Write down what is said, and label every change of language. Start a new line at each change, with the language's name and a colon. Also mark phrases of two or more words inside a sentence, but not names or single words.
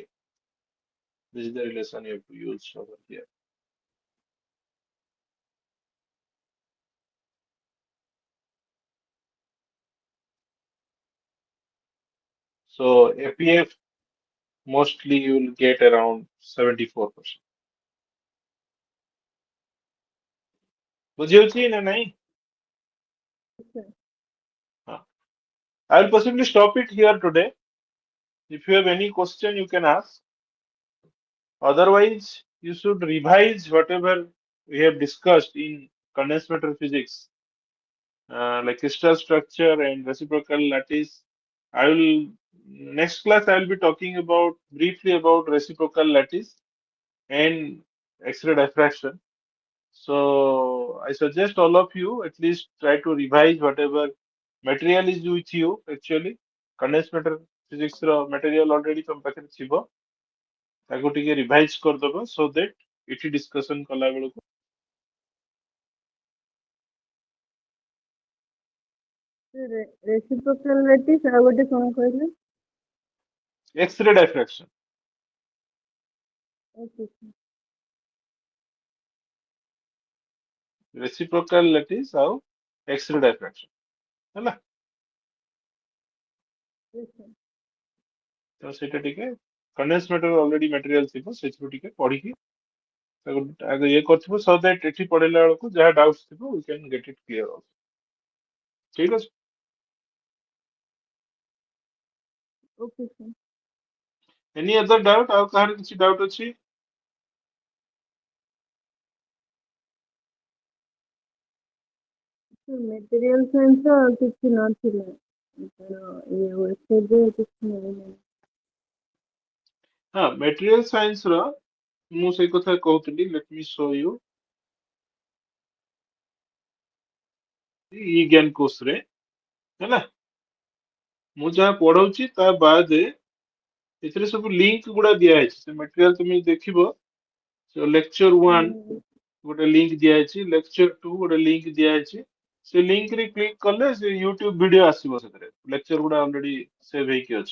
English: This is the relation you have to use over here. So APF mostly you will get around 74%.
Odia: ବୁଝିହଉଛି ନା ନାଇଁ?
English: sir.
Odia: ହଁ.
English: I will possibly stop it here today. If you have any question, you can ask. Otherwise, you should revise whatever we have discussed in condensed matter physics, like crystal structure and reciprocal lattice. I will next class I will be talking about briefly about reciprocal lattice and X-ray diffraction. So I suggest all of you at least try to revise whatever material is with you actually. Condensed matter physics
Odia: ର
English: material already
Odia: ତମ ପାଖରେ ଥିବ. ତାକୁ ଟିକେ ରିଭାଇଜ କରିଦବ
English: so that
Odia: ଏଠି discussion କଲା ବେଳକୁ
English: reciprocal lattice
Odia: ଆଉ ଗୋଟେ କଣ କହିଲେ?
English: X-ray diffraction. okay sir. Reciprocal lattice ଆଉ X-ray diffraction.
Odia: ହେଲା?
English: yes sir.
Odia: ତ ସେଇଟା ଟିକେ
English: condensed matter already material
Odia: ଥିବ ସେଥିରୁ ଟିକେ ପଢିକି ତାକୁ ଆଗ ଇଏ କରିଥିବ
English: so that
Odia: ଏଠି ପଢିଲା ବେଳକୁ ଯାହା doubts ଥିବ
English: we can get it clear also.
Odia: ଠିକ ଅଛି?
English: okay sir. Any other doubt?
Odia: ଆଉ କାହାର କିଛି doubt ଅଛି?
English: material science
Odia: ର କିଛି ନଥିଲା ଇଏ website କିଛି ନାହିଁ ହଁ
English: material science
Odia: ର ମୁଁ ସେଇ କଥା କହୁଥିଲି
English: let me show you
Odia: ଇ ଜ୍ଞାନ କୋର୍ସ ରେ ହେଲା ମୁଁ ଯାହା ପଢଉଛି ତା ବାଦେ ଏଥିରେ ସବୁ ଲିଙ୍କ ଗୁଡା ଦିଆହେଇଛି ସେ material তুমি ଦେଖିବ
English: lecture 1
Odia: ଗୋଟେ ଲିଙ୍କ ଦିଆହେଇଛି
English: lecture 2
Odia: ଗୋଟେ ଲିଙ୍କ ଦିଆହେଇଛି ସେ ଲିଙ୍କ ରେ କ୍ଲିକ କଲେ ସେ
English: YouTube video
Odia: ଆସିବ ସେଥିରେ ଲେକ୍ଚର ଗୁଡା
English: already save
Odia: ହେଇକି ଅଛି